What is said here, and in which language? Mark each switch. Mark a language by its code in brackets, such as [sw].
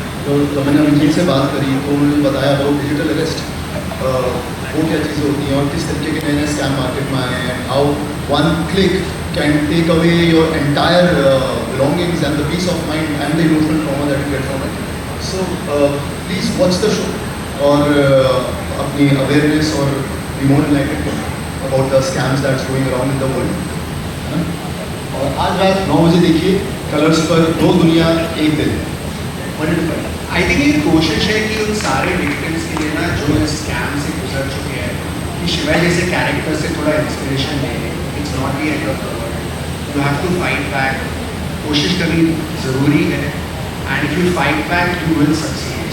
[hi] तो जब मैंने अभिजीत से बात करी तो उन्होंने बताया अबाउट डिजिटल अरेस्ट, वो क्या चीज़ें होती हैं और किस तरीके के नए नए स्कैम मार्केट में आए हैं, [en] How one click can take away your entire belongings and the peace of mind and the emotional trauma that you get from it. So please watch the show [hi] और अपनी [en] awareness और be more enlightened about the scams that's going around in the world, [hi] है ना? और आज रात 9 बजे देखिए कलर्स पर दो दुनिया एक दिन। आई थिंक ये कोशिश है कि उन सारे विक्टिम्स के लिए ना जो इस स्कैम से गुजर चुके हैं, कि शिवाय जैसे कैरेक्टर से थोड़ा इंस्पिरेशन ले। [en] It's not the end of the world, you have to fight back. [hi] कोशिश करनी ज़रूरी है [en] And if you fight back you will succeed.